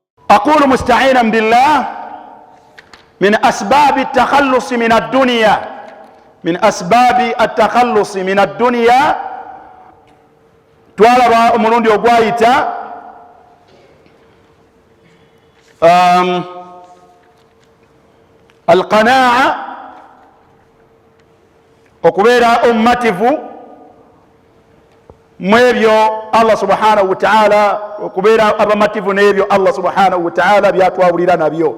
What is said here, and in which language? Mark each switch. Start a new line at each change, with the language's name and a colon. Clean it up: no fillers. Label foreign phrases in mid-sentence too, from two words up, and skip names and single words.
Arabic: أقول مستعينا بالله من أسباب التخلص من الدنيا، من أسباب التخلص من الدنيا
Ganda: twalaba omulundi ogwayita alqanaa, okubeera omumativu mu ebyo Allah
Arabic: سبحانه وتعالى,
Ganda: okubeera abamativu n'ebyo Allah
Arabic: سبحانه وتعالى
Ganda: byatwabulira nabyo.